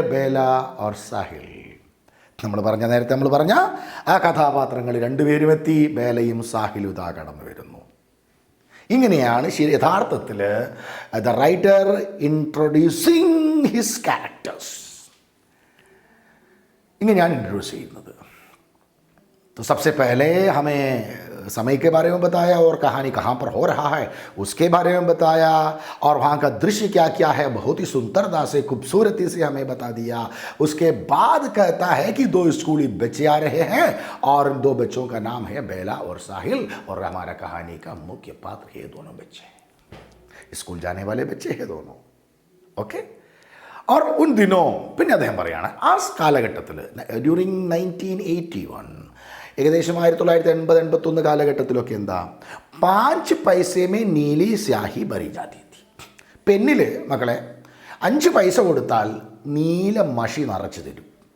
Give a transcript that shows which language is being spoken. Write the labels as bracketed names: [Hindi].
[Malayalam] Bela or Sahil. നേരത്തെ നമ്മൾ പറഞ്ഞ ആ കഥാപാത്രങ്ങൾ 2 പേരും എത്തി. ബേലയും സാഹിലും ഇതാ കടന്നു വരുന്നു. ഇങ്ങനെയാണ് യഥാർത്ഥത്തിൽ [English] The writer introducing his characters. [Malayalam] ഇങ്ങനെയാണ് ഇൻട്രൊഡ്യൂസ് ചെയ്യുന്നത്. [Hindi] तो सबसे पहले हमें समय के बारे में बताया और कहानी कहाँ पर हो रहा है उसके बारे में बताया, और वहाँ का दृश्य क्या क्या है बहुत ही सुंदरता से, खूबसूरती से हमें बता दिया. उसके बाद कहता है कि 2 स्कूली बच्चे आ रहे हैं और 2 बच्चों का नाम है बेला और साहिल, और हमारा कहानी का मुख्य पात्र ये दोनों बच्चे, स्कूल जाने वाले बच्चे हैं दोनों. [English] Okay. [Hindi] और उन दिनों [Malayalam] പിന്നെ അദ്ദേഹം പറയാണ്, ആ കാലഘട്ടത്തിൽ [English] during 1981, [Malayalam] ഏകദേശം 1980-81 കാലഘട്ടത്തിലൊക്കെ എന്താ, [Hindi] 5 പൈസമേ നീലി സ്യാഹി ഭരി ജാതി തി. [Malayalam] പെന്നിൽ മക്കളെ 5 പൈസ കൊടുത്താൽ നീല മഷി നിറച്ച് തരും.